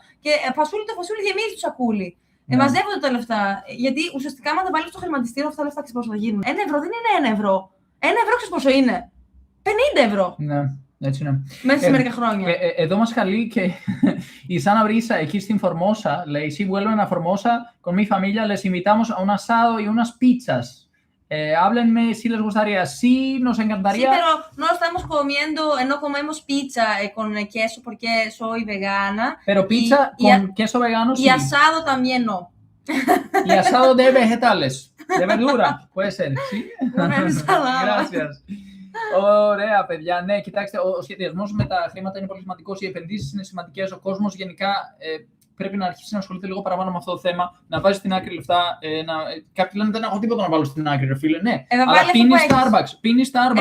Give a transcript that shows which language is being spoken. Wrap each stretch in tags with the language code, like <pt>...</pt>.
<el>Και το φασούλι γεμίζει το σακούλι. Μαζεύονται τα λεφτά. Γιατί ουσιαστικά, άμα τα βάλει στο χρηματιστήριο, αυτά τα λεφτά ξέρεις πόσο θα γίνουν. 1 ευρώ δεν είναι 1 ευρώ. 1 ευρώ ξέρεις πόσο είναι. 50 ευρώ. Ναι, έτσι είναι. Μέσα σε μερικά χρόνια. Εδώ μας καλεί και η Σάνα Μπρίσα εκεί στην Φορμόσα.</el> <es>Λέει: Si vuelven a Formosa con mi familia, les invitamos a un asado y unas pizzas. Háblenme si les gustaría. Sí, nos encantaría. Sí, pero no estamos comiendo, no comemos pizza con queso porque soy vegana. Pero pizza con queso vegano sí. Y asado también no. Y asado de vegetales, de verdura, puede ser, sí. Gracias.</es> <el>Ωραία, παιδιά. Ναι, κοιτάξτε, ο σχεδιασμός με τα χρήματα είναι πολύ σημαντικός. Οι επενδύσεις είναι σημαντικές. Ο κόσμος γενικά πρέπει να αρχίσει να ασχολείται λίγο παραπάνω με αυτό το θέμα, να βάζει στην άκρη λεφτά. Κάποιοι λένε δεν έχω τίποτα να βάλω στην άκρη, ρε φίλε. Ναι, αλλά πίνει Starbucks.</el>